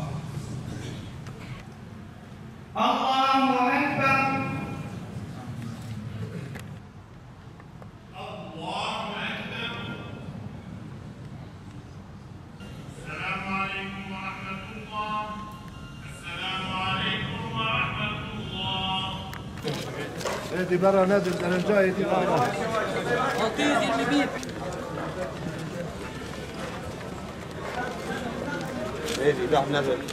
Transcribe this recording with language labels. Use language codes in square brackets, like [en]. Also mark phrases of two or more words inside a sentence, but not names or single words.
[ar] الله أكبر. الله أكبر. السلام عليكم ورحمة الله. السلام عليكم ورحمة الله. هذه برا نازل انا جاي دي برا 621 هذه راح نازل